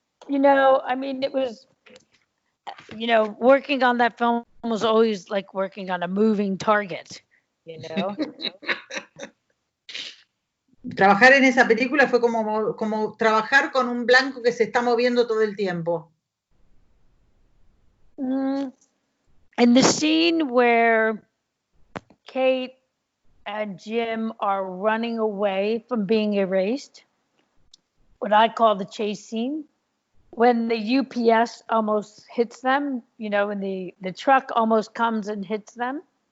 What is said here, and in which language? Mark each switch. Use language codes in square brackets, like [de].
[en] It was, working on that film was always like working on a moving target, [es] Trabajar en esa película fue como trabajar con un blanco que se está moviendo todo el tiempo. [en] And the scene where Kate and Jim are running away from being erased, what I call the chase scene, when the UPS almost hits them, when the truck almost comes and hits them.